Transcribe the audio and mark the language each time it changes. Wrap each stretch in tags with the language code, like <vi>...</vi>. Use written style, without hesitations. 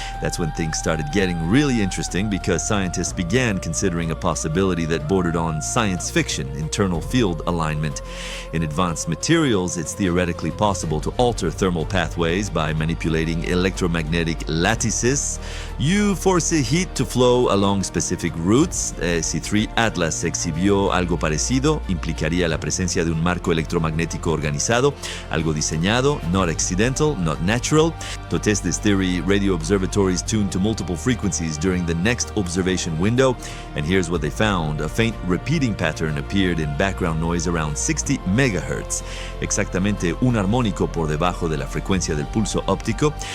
<en>That's when things started getting really interesting because scientists began considering a possibility that bordered on science fiction, internal field alignment. In advanced materials, it's theoretically possible to alter thermal pathways by manipulating electromagnetic lattices. You force a heat to flow along specific routes.</en> <es>Si 3 Atlas exhibió algo parecido, implicaría la presencia de un marco electromagnético organizado, algo diseñado,</es> <en>not accidental, not natural. To test this theory, radio observatories tuned to multiple frequencies during the next observation window, and here's what they found. A faint repeating pattern appeared in background noise around 60 megahertz,</en> <es>exactamente un armónico por debajo de la frecuencia del pulso óptico.</es>